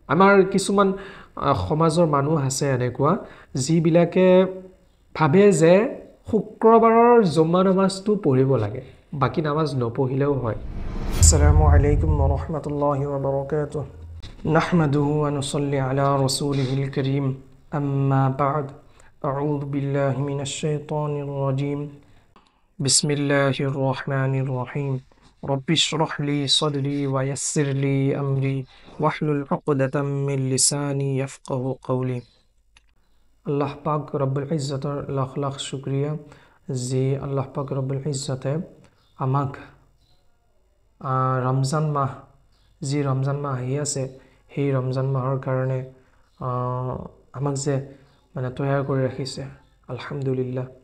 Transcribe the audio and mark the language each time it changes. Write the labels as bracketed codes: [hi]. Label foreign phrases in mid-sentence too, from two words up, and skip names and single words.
[as] আমাৰ কিছুমান সমাজৰ মানুহ আছে এনেকুৱা যিবিলাকে ভাবে যে শুক্ৰবাৰৰ জুম্মা নামাজটো পঢ়িব লাগে, বাকী নামাজ নপঢ়িলেও হয়। [ar] السلام عليكم ورحمة الله وبركاته. نحمده ونصلي على رسوله الكريم. أما بعد. أعوذ بالله من الشيطان الرجيم. بسم الله الرحمن الرحيم. رب اشرح لي صدري ويسر لي أمري واحلل عقدة من لساني يفقهوا قولي. [as] আল্লাহ পাক [ar] رب العزة [as] লাখ লাখ শুক্ৰিয়া যে আল্লাহ পাক [ar] رب العزة [as] আমাক ৰমজান মাহ আহি আছে, সেই ৰমজান মাহৰ কাৰণে আমাক যে তৈয়াৰ কৰি ৰাখিছে, আলহামদুলিল্লাহ।